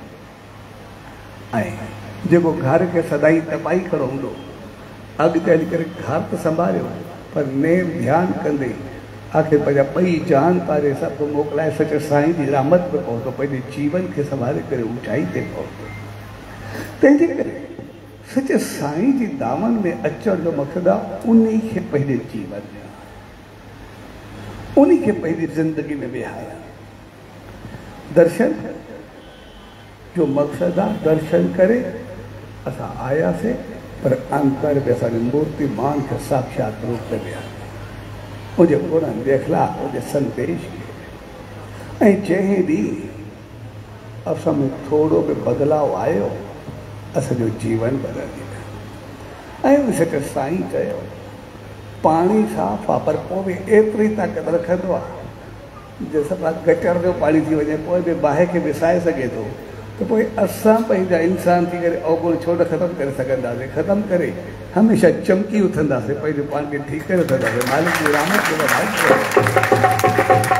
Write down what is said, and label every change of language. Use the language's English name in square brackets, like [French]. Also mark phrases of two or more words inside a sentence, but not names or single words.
[Sindhi] ऐं जेको घर खे सदाई तबाही खड़ो हूंदो अॻिते हली करे घर त संभालियो पर नेम ध्यानु कंदे आख़िर पंहिंजा ॿई जान तारे सभु मोकिलाए सच साईं जी रहमत में पहुतो पंहिंजे जीवन खे संभाले करे ऊचाई ते पहुतो तंहिंजे करे सच साईं जी दामन में अचण जो मक़सदु आहे उन खे पंहिंजे जीवन में उन खे पंहिंजी ज़िंदगी में विहारणु दर्शन जो मक़सदु आहे दर्शन करे असां आयासीं पर अंतर में असांजी मूर्ति मान खे साक्षात रूप में विहारणु मुझे गुणनि जे अखलाक मुझे संदेश ऐं जंहिं ॾींहुं असां में थोरो बि बदिलाव आयो असांजो जीवन बदिलिजी वियो ऐं सच साईं चयो पाणी साफ़ु आहे पर पोइ बि एतिरी ताक़त रखंदो आहे जे सफ़ा गटर जो पाणी थी वञे पोइ बि बाहि खे विसाए सघे थो त पोइ असां पंहिंजा इंसान थी करे अवगुण छो न ख़तमु करे सघंदासीं ख़तमु करे हमेशह चमकी उथंदासीं पंहिंजे पाण खे ठीकु करे उथंदासीं मालिक जी रहमत खे वधाए